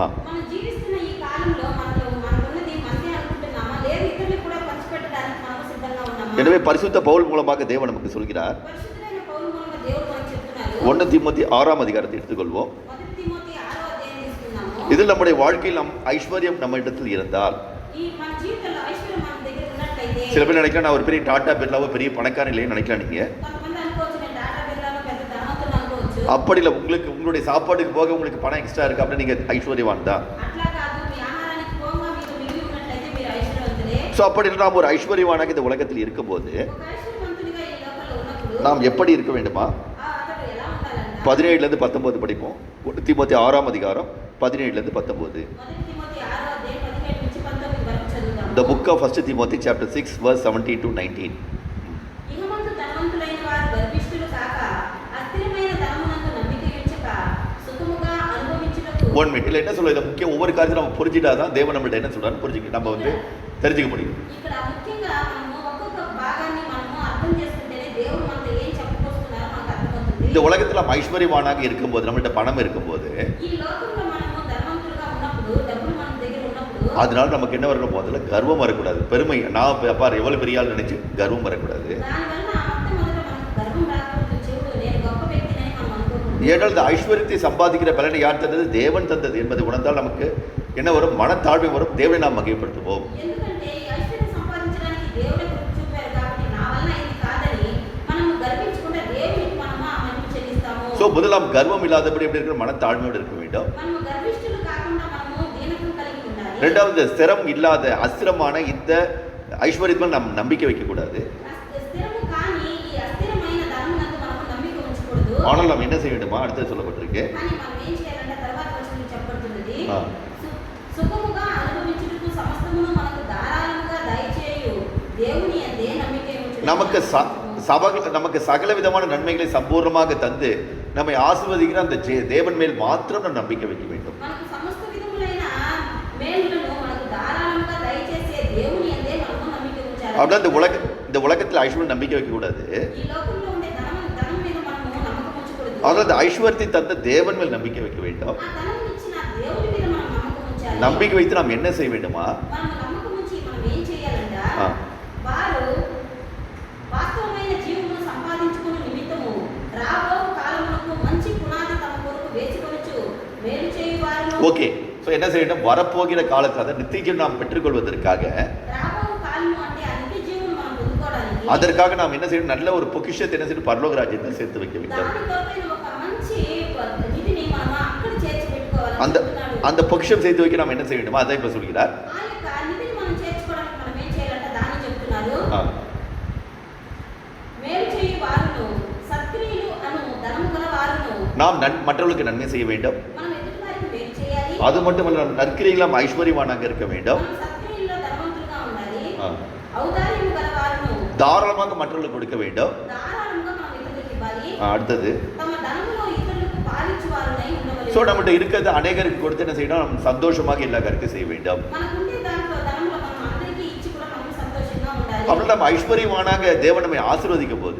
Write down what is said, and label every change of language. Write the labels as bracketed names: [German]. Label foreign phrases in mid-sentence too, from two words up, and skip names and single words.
[Telugu] మనం జీవిస్తున్న ఈ కాలంలో మనకున్నది మనకే అనుకుంటున్నామా, లేదు ఇతరులకు కూడా పంచిపెట్టడానికి మనం సిద్ధంగా ఉన్నామా? [Tamil] எனவே பரிசுத்த பவுல் மூலமாக தேவன் நமக்கு சொல்கிறார். [Telugu] పరిశుద్ధుడైన పౌలు మూలంగా దేవుడు మనకు చెప్తున్నారు. [Tamil] 1 தீமோத்தி 6ஆம் அதிகாரத்தை எடுத்துக்கொள்வோம். [Telugu] 1 తిమోతి 6వ అధ్యాయం తీసుకుందాము. [Tamil] இதில் நம்முடைய வாழ்க்கையில் ஐஸ்வர்யம் நம்ம இடத்தில் இருந்தால், [Telugu] ఈ మన జీవితంలో ఐశ్వర్యం మన దగ్గర ఉన్నట్లయితే, [Tamil] சில பேர் நினைக்கலாம் நான் ஒரு பெரிய டாட்டா பிர்லாவோ பெரிய பணக்காரன் இல்லைன்னு நினைக்கலாம் நீங்க. [Telugu] కొంతమంది అనుకోవచ్చు నేను టాటా బిర్లాలో పెద్ద ధనవంతుడు అనుకోవచ్చు. [Tamil] அப்படி இல்லை, உங்களுக்கு உங்களுடைய சாப்பாட்டுக்கு போக உங்களுக்கு பணம் எக்ஸ்ட்ரா இருக்கு அப்படின்னு நீங்க ஐஸ்வர்யவான் தான். [Telugu] అట్లా కాదు, మీ ఆహారానికి పోగా మీకు మిగిలి ఉన్నట్లయితే మీరు ఐశ్వర్యవంతులే. [Tamil] ஸோ அப்படி நாம் ஒரு ஐஸ்வர்யவானாக இந்த உலகத்தில் இருக்கும்போது [Telugu] ఒక ఐశ్వర్యవంతుడిగా ఈ లోకంలో ఉన్నప్పుడు [Tamil] நாம் எப்படி இருக்க வேண்டுமா? [Telugu] అతడు ఎలా ఉండాలంట? [Tamil] 17 19 படிப்போம். 1 தீமோத்தேயு 6 அதிகாரம் 17 19. [Telugu] మొదటి తిమోతి 6వ అధ్యాయం 17 నుంచి 19 వరకు చదువుదాం. [English] The book of 1 Timothy chapter 6 verse 17 to 19. [Telugu] ఇహమందు ధనవంతులైన వారు గర్విష్ఠులు కాక, అస్థిరమైన ధనమునందు నమ్మిక ఉంచక, సుఖముగా అనుభవించుటకు. [English] 1 minute. [Tamil] இல்லை என்ன சொல்ல, இதை முக்கியம் ஒவ்வொரு காரியத்தை நம்ம புரிஞ்சிட்டாதான் தேவன் நம்மள்ட்ட என்ன சொல்றான்னு புரிஞ்சுக்க நம்ம தெரிஞ்சுக்க முடியும். [Telugu] ఇక్కడ ముఖ్యంగా మనము ఒక్కొక్క భాగాన్ని మనము అర్థం చేసుకుంటేనే దేవుడు మనతో ఏం చెప్పబోతున్నారో మనకు అర్థమవుతుంది. [Tamil] இந்த உலகத்தில் நம்ம ஐஸ்வர்யவானாக இருக்கும்போது, நம்மள்ட்ட பணம் இருக்கும்போது, [Telugu] ఈ లోకంలో మనము ధనవంతులుగా ఉన్నప్పుడు, డబ్బులు మన దగ్గర ఉన్నప్పుడు, [Tamil] அதனால நமக்கு என்ன வரணும்? முதல்ல கர்வம் வரக்கூடாது, பெருமை. நான் பாரு எவ்வளவு பெரிய ஆள் நினைச்சு கர்வம் வரக்கூடாது. [Telugu] దానివల్ల మొట్టమొదట మనకు గర్వం రాకూడదు. చెవుడు నేను గొప్ప వ్యక్తినని మనం అనుకోకూడదు. [Tamil] ஏனால் இந்த ஐஸ்வர்யத்தை சம்பாதிக்கிற பலனை யார் தந்தது? தேவன் தந்தது என்பதை உணர்ந்தால் நமக்கு என்ன வரும்? மனத்தாழ்மை வரும். தேவனை நாம் மகிமைப்படுத்துவோம். [Telugu] ఎందుకంటే ఈ ఐశ్వర్యం సంపాదించడానికి దేవుడే కృప చూపారు కాబట్టి నా వల్ల ఇది కాదని మనము గర్వించకుండా దేవునికి మనము ఆ మహిమ చెల్లిస్తాము. [Tamil] ஸோ முதலாம் கர்வம் இல்லாதபடி எப்படி இருக்கணும்? மனத்தாழ்மையோடு இருக்க வேண்டும். [Telugu] మనము గర్విష్ఠులు కాకుండా మనము దీనత్వం కలిగి ఉండాలి. [Tamil] ரெண்டாவது, ஸ்திரம் இல்லாத அஸ்திரமான இந்த ஐஸ்வர்யத்தில் நாம் நம்பிக்கை வைக்கக்கூடாது. [Telugu] స్థిరము కాని ఈ అస్థిరమైన ధనమునందు మనము నమ్మిక ఉంచకూడదు. [Tamil] ஆனால் நாம் என்ன செய்ய வேண்டுமா? அடுத்து சொல்லப்பட்டிருக்கு. [Telugu] కానీ మనం ఏం చేయాలంటే తర్వాత వచనంలో చెప్పబడుతున్నది, ఆ. సుఖముగా అనుభవించుటకు సమస్తమును మనకు ధారాళముగా దయచేయు దేవుని యందే నమ్మిక ఉంచుట. [Tamil] நமக்கு சகல விதமான நன்மைகளை சம்பூர்ணமாக தந்து நம்மை ஆசீர்வதிக்கிற அந்த தேவன் மேல் மாத்திரம் நாம் நம்பிக்கை வைக்க வேண்டும். [Telugu] మనకు సమస్త విధములైన మేలులను మనకు ధారాళముగా దయచేసే దేవుని యందే మనము నమ్మిక ఉంచాలి. [Tamil] அப்படின்னா இந்த உலகத்தில் ஐஸ்வர்யம் நம்பிக்கை வைக்க கூடாது. [Telugu] ఈ లోకంలో ఉండే ధనం మీద మనము నమ్మకం ఉంచకూడదు. [Tamil] ஆனால் அந்த ஐஸ்வர்யத்தை தந்த தேவன் மேல் நம்பிக்கை வைக்க வேண்டும். [Telugu] ఆ ధనం ఇచ్చిన దేవుని మీద మనం నమ్మకం ఉంచాలి. [Tamil] நம்பிக்கை வைத்து நாம் என்ன செய்ய வேண்டுமா? [Telugu] మనం నమ్మకం ఉంచి మనం ఏం చేయాలంట? ఆ. వారు వాస్తవమైన జీవమును సంపాదించుకుని నిమిత్తము రాబో కాలమునకు మంచి పునాది తమ కొరకు వేసుకొనుచు మేలు చేయు వారు. [Tamil] ஓகே. ஸோ என்ன செய்ய வேண்டும்? வரப்போகிற காலத்தில் அதை நித்தியம் நாம் பெற்றுக்கொள்வதற்காக, [Telugu] రాబో కాలము అంటే ఆ నిత్య జీవమును మనం పొందుకోవడానికి [Tamil] அதற்காக நாம் என்ன செய்யணும்? நல்ல ஒரு பொக்கிஷத்தை என்ன செய்யணும்? பரலோக ராஜ்யத்தில் சேர்த்து வைக்க வேண்டும். [Telugu] దాని కొరకైన ఒక మంచి నిధిని మనం అక్కడ చేర్చి పెట్టుకోవాలని [Tamil] அந்த [Telugu] చెప్తున్నాడు. [Tamil] அந்த பொக்கிஷம் சேர்த்து வைக்க நாம் என்ன செய்ய வேண்டுமா? அதை இப்போ சொல்கிறார். [Telugu] ఆ యొక్క నిధిని మనం చేర్చుకోవడానికి మనం ఏం చేయాలంటే దాన్ని చెప్తున్నారు. ஆ. మేలు చేయు వారును సత్క్రియలు అను ధనము గల వారును [Tamil] நாம் மற்றவர்களுக்கு நன்மை செய்ய வேண்டும். [Telugu] మనం ఎదుటి వారికి మేలు చేయాలి. [Tamil] அது மட்டுமல்ல, நற்கிரியில் நாம் ஐஸ்வர்யவானாக இருக்க வேண்டும். [Telugu] మనం సత్క్రియల్లో ధనవంతులుగా ఉండాలి. ஆ. ఔదార్యము గల వారును [Tamil] தாராளமாக மற்றவர்களுக்கு கொடுக்க வேண்டும். [Telugu] ధారాళంగా మనం ఇతరులకు ఇవ్వాలి. [Tamil] அடுத்தது, [Telugu] తమ ధనములో ఇతరులకు పాలించు వారునై ఉండవలెను. [Tamil] ஸோ நம்மகிட்ட இருக்கிறது அநேகருக்கு கொடுத்து என்ன செய்யணும்? நம்ம சந்தோஷமாக எல்லா காரியத்தையும் செய்ய வேண்டும். [Telugu] మనకుండే దాంట్లో ధనములో మనం అందరికీ ఇచ్చి కూడా మనం సంతోషంగా ఉండాలి. [Tamil] அப்படின்னா நம்ம ஐஸ்வர்யவானாக தேவன் நம்மை ஆசீர்வதிக்கும் போது,